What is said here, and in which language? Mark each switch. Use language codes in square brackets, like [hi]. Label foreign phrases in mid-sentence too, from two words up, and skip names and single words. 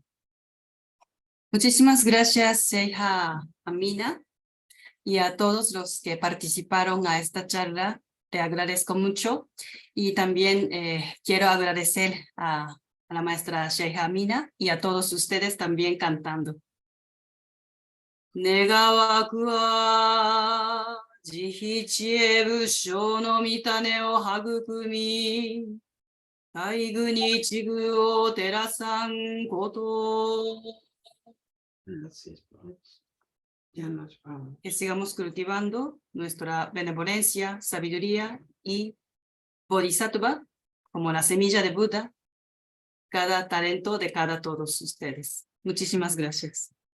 [es] Muchísimas gracias, Sheikha Amina, y a todos los que participaron a esta charla. Te agradezco mucho y también quiero agradecer a la maestra Sheikha Amina y a todos ustedes también cantando. [ja] 願わくは慈悲智慧仏性の御種を育み、大愚に一隅を照らさんこと. [es] Gracias. Ya nos vamos. Que sigamos cultivando nuestra benevolencia, sabiduría y bodhisattva, como la semilla de Buda, cada talento de cada todos ustedes. Muchísimas gracias.